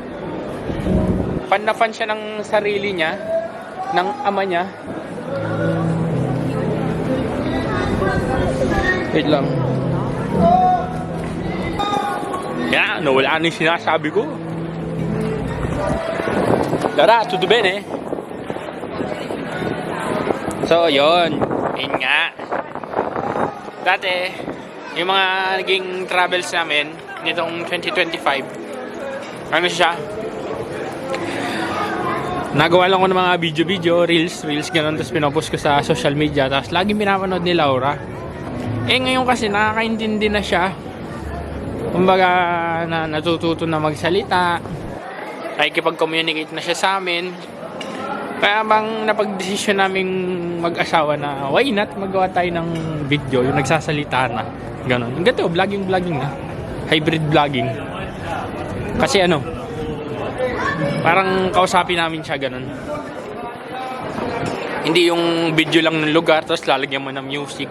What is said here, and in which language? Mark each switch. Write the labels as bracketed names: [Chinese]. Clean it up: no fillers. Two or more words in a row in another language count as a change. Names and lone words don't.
[Filipino] Fan na fan siya ng sarili niya, ng ama niya. Wait lang. Yan, nawala na yung sinasabi ko. Tara, [Italian] tutto bene. [Filipino] So, yun. Yun nga. Dati, yung mga naging travels namin nitong 2025, ano siya? Nagawa lang ko ng mga video, reels, ganun, tapos pinopost ko sa [English] social media, [Filipino] tapos laging pinapanood ni Laura. Ngayon kasi nakakaintindi na siya. Kumbaga, natututo na magsalita, nakikipag-communicate na siya sa amin. Kaya bang napag-desisyon naming mag-asawa na [English] why not [Filipino] magawa tayo ng video, yung nagsasalita na. Ganon. Ang ganito, vlogging na. [English] Hybrid vlogging. [Filipino] Kasi ano, parang kausapin namin siya ganon. Hindi yung video lang ng lugar, tapos lalagyan mo ng music.